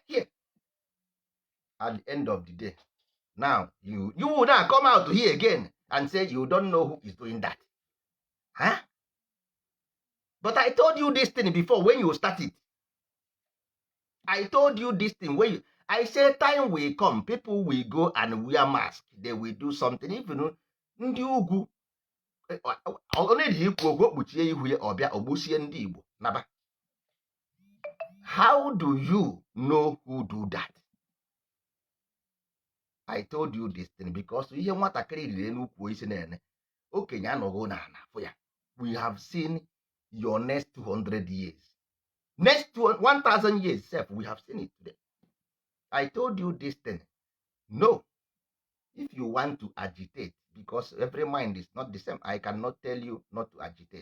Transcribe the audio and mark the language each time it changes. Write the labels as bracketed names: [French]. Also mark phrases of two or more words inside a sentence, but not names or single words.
[English] At the end of the day, now you will now come out here again and say you don't know who is doing that. Huh? But I told you this thing before when you started. I told you this thing when I say time will come, people will go and wear masks. They will do something. [Igbo] Even ndị ugwu only dị ikwu okwu kpuchie ihu ya ọbịa ogbusie ndị Igbo naba. [English] How do you know who do that? I told you this thing because [Igbo] ihe nwatakịrị riri n'ukwu isi na-ene okenye anọghị n'ala for ya. [English] We have seen your next 200 years. Next 1,000 years, self, we have seen it today. I told you this thing. No. If you want to agitate, because every mind is not the same, I cannot tell you not to agitate.